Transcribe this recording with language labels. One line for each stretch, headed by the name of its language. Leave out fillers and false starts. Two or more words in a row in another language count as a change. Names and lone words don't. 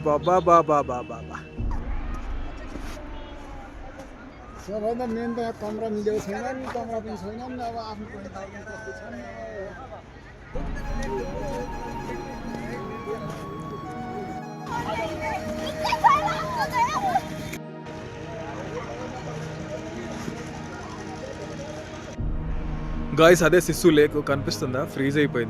Nepali: బాబా బాబా బాబా బాబా. सबभन्दा मेन त कमरा मिलेको छैन नि, कमरा पनि छैन नि, अब आफ्नो पनि खालको कस्तो छ नि.
Telugu: గాయ్స్ అదే సిస్సు లేక్ కనిపిస్తుందా? ఫ్రీజ్ అయిపోయింది.